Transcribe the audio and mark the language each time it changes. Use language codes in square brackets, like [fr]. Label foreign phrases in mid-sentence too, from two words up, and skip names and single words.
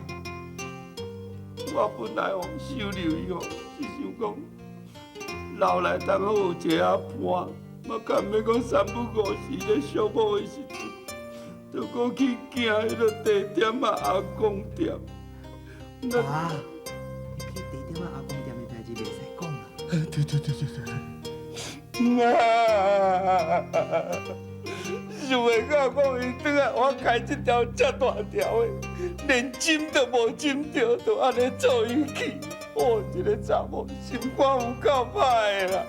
[nan] 我本来往收留伊哦，是想讲老来当好有一个伴，嘛敢要讲三不五时咧寂寞的时阵，就讲去行迄个地点啊阿公店。爸，你去地点啊阿公店的代志袂使讲啦。对。想袂到讲伊转来我开这条遮大条的，连针都无针着，就安尼做伊去。哦，这个查某心肝有够歹啦！